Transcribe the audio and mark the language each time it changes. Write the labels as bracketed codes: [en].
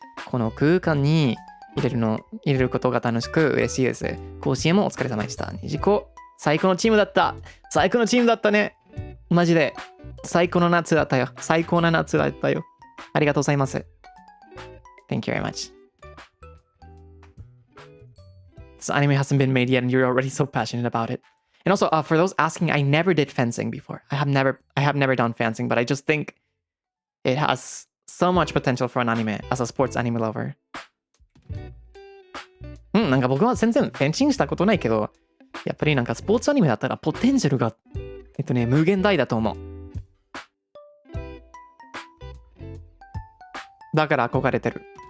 [ja] この空間に入れることが楽しく嬉しいです。甲子園もお疲れ様でした。ニジコ最高のチームだった。最高のチームだったね。マジで最高の夏だったよ。最高な夏だったよ。ありがとうございます。 [en] Thank you very much. This anime hasn't been made yet and you're already so passionate about it. And also, for those asking, I never did fencing before. I have never done fencing, but I just think it has so much potential for an anime as a sports anime lover. [ja] なんか僕は全然フェンシングしたことないけど、やっぱりなんかスポーツアニメだったらポテンシャルが無限大だと思う。だから憧れてる。